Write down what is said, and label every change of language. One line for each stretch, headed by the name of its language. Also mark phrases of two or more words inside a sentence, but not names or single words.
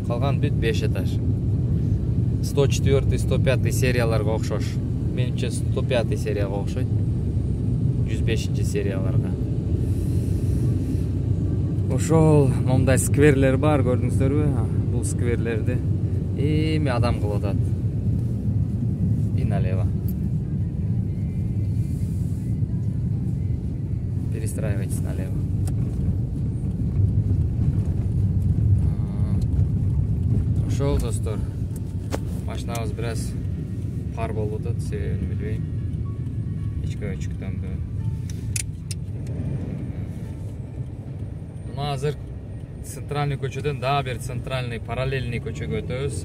Kyrgyz: Калган бүт 5 этаж. 104, 105 серияларга окшош. Менимче 105 серияга окшойт. 105 серияларга. Ошол момдай скверлер бар, көрдүңүздөрбү? Бул скверлерди эми адам кылып атат.
Russian: И налево. Перестраивайтесь налево.
Kyrgyz: Ошол достор. Машинабыз бираз пар болуп атат, себебин билбейм. Ички өчүктөнбү. Мына азыр центральный көчөдөн дагы бир
Russian: центральный параллельный
Kyrgyz: көчөгө өтөбүз.